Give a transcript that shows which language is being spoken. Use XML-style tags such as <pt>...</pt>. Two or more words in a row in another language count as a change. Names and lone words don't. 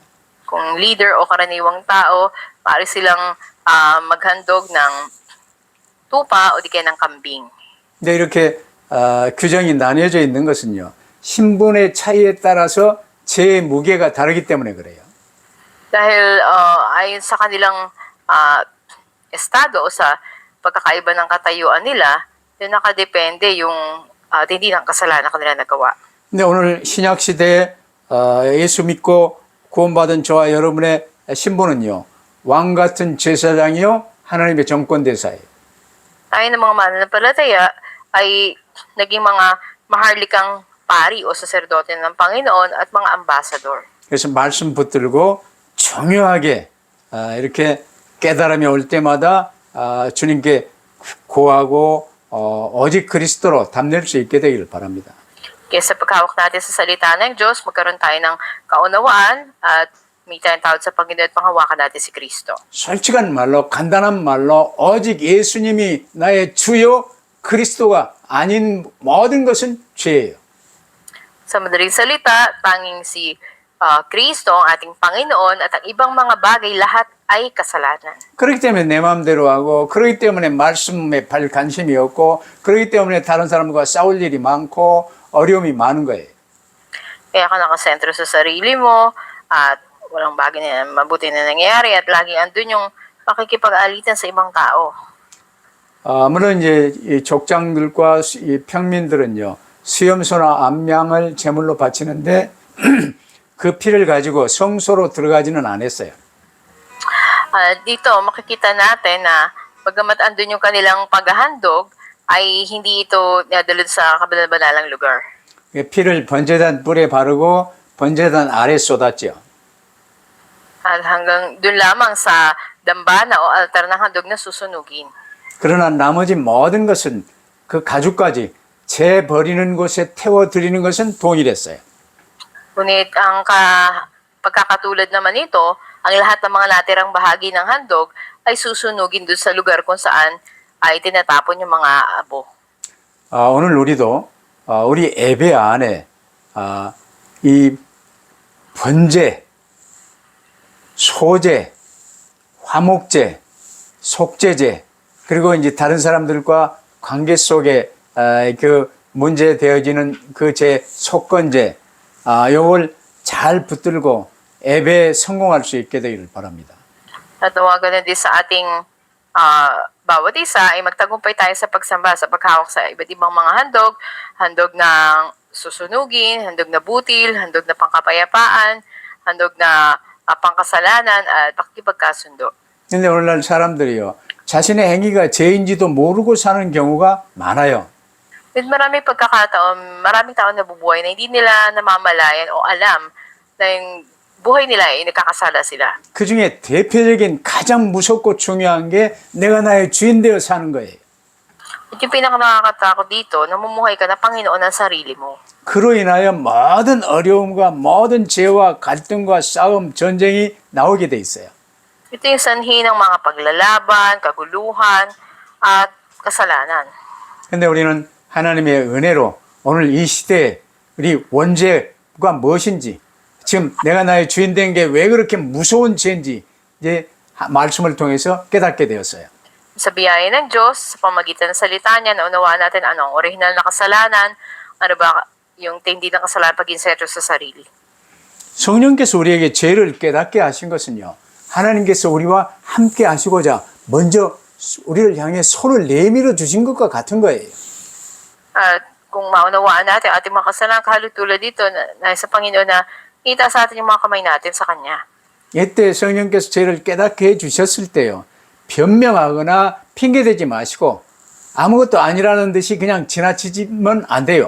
<tl>Kung leader o karaniwang tao, maaari silang maghandog ng tupa o di kaya ng kambing.</tl> <ko>근데 이렇게 규정이 나뉘어져 있는 것은요. 신분의 차이에 따라서 죄의 무게가 다르기 때문에 그래요.</ko> <tl>Dahil ayon sa kanilang estado o sa pagkakaiba ng katayuan nila, yun nakadepende yung hindi ng kasalanan na kanila nagawa.</tl> <ko>근데 오늘 신약 시대에 예수 믿고 구원받은 저와 여러분의 신분은요. 왕 같은 제사장이요. 하나님의 정권 대사예요.</ko> <tl>Tayo ng mga mananampalataya ay naging mga maharlikang pari o saserdote ng Panginoon at mga ambassador.</tl> <ko>그래서 말씀 붙들고 중요하게 이렇게 깨달음이 올 때마다 주님께 구하고 오직 그리스도로 담낼 수 있게 되기를 바랍니다.</ko> <tl>Kaya sa paghawak natin sa salita ng Diyos, magkaroon tayo ng kaunawaan at may tayong tawad sa Panginoon at panghawakan natin si Kristo.</tl> <ko>솔직한 말로 간단한 말로 오직 예수님이 나의 주요 그리스도가 아닌 모든 것은 죄예요.</ko> <tl>Sa madaling salita, tanging si Kristo ang ating Panginoon at ang ibang mga bagay lahat ay kasalanan.</tl> <ko>그렇기 때문에 내 마음대로 하고 그렇기 때문에 말씀에 별 관심이 없고 그렇기 때문에 다른 사람과 싸울 일이 많고 어려움이 많은 거예요.</ko> <tl>Kaya ka nakasentro sa sarili mo at walang bagay na mabuti na nangyayari at lagi andun yung pakikipag-alitan sa ibang tao.</tl> <ko>물론 이제 이 족장들과 이 평민들은요 수염소나 암양을 제물로 바치는데 그 피를 가지고 성소로 들어가지는 않았어요.</ko> <tl>Dito makikita natin na bagamat andun yung kanilang paghahandog ay hindi ito nadalod sa kabanal-banalang lugar.</tl> <ko>피를 번제단 뿔에 바르고 번제단 아래 쏟았죠.</ko> <tl>At hanggang dun lamang sa dambana o altar ng handog na susunugin.</tl> <ko>그러나 나머지 모든 것은 그 가죽까지 재 버리는 곳에 태워 드리는 것은 동일했어요.</ko> <tl>Ngunit ang pagkakatulad naman nito, ang lahat ng mga natirang bahagi ng handog ay susunugin doon sa lugar kung saan ay tinatapon yung mga abo.</tl> <ko>오늘 우리도 우리 예배 안에 이 번제, 소제, 화목제, 속제제 그리고 이제 다른 사람들과 관계 속에 그 문제되어지는 그 제 속건제 요걸 잘 붙들고 예배에 성공할 수 있게 되기를 바랍니다.</ko> <tl>At nawagan din sa ating bawat isa ay magtagumpay tayo sa pagsamba, sa paghawak sa iba't ibang mga handog, handog ng susunugin, handog na butil, handog na pangkapayapaan, handog na pangkasalanan at pakikipagkasundo.</tl> <ko>근데 오늘날 사람들이요 자신의 행위가 죄인지도 모르고 사는 경우가 많아요.</ko> <tl>With maraming pagkakataon, maraming tao nabubuhay na hindi nila namamalayan o alam na yung buhay nila ay nagkakasala sila.</tl> <ko>그 중에 대표적인 가장 무섭고 중요한 게 내가 나의 주인 되어 사는 거예요.</ko> <tl>At yung pinaka nakakatakot dito, namumuhay ka na Panginoon ng sarili mo.</tl> <ko>그로 인하여 모든 어려움과 모든 죄와 갈등과 싸움, 전쟁이 나오게 돼 있어요.</ko> <tl>Ito yung sanhi ng mga paglalaban, kaguluhan, at kasalanan.</tl> <ko>근데 우리는 하나님의 은혜로 오늘 이 시대에 우리 원죄가 무엇인지, 지금 내가 나의 주인 된 게 왜 그렇게 무서운 죄인지 이제 말씀을 통해서 깨닫게 되었어요.</ko> <tl>Sa biyaya ng Diyos, sa pamagitan ng salita niya, naunawaan natin anong orihinal na kasalanan, ano ba yung tindi ng kasalanan pag-insetro sa sarili.</tl> <ko>성령께서 우리에게 죄를 깨닫게 하신 것은요, 하나님께서 우리와 함께 하시고자 먼저 우리를 향해 손을 내밀어 주신 것과 같은 거예요.</ko> <tl>At kung maunawaan natin ating mga kasalanan, kahalutulad dito na sa Panginoon na kita sa atin yung mga kamay natin sa Kanya.</tl> <ko>이때 성령께서 죄를 깨닫게 해주셨을 때요, 변명하거나 핑계대지 마시고 아무것도 아니라는 듯이 그냥 지나치면 안 돼요.</ko>